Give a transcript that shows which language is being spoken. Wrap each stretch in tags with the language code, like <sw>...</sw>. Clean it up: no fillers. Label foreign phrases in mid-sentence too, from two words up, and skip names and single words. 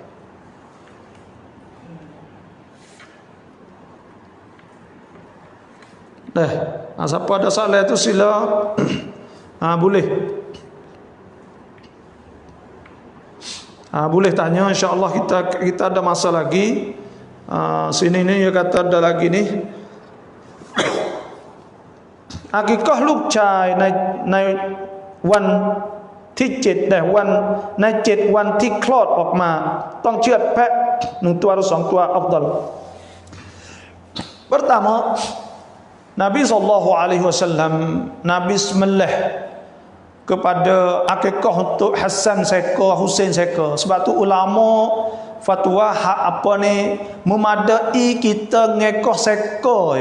<ms>Siapa ada soalan tu sila boleh. Boleh tanya, insya-Allah kita ada masa lagi. Sini ni dia kata ada lagi ni.</ms> <th>Akikah ลูกชาย ในวันที่7ได้วันใน7วันที่คลอดออกมาต้องเชือดแพะ1ตัวหรือ2ตัวอัฟฎอล.</th> <ms>Pertama, Nabi SAW Nabi sembelih kepada akikah untuk Hasan seka, Husain seka. Sebab tu ulama fatwa hak apa ni memadai kita ngekah seka ya.</ms>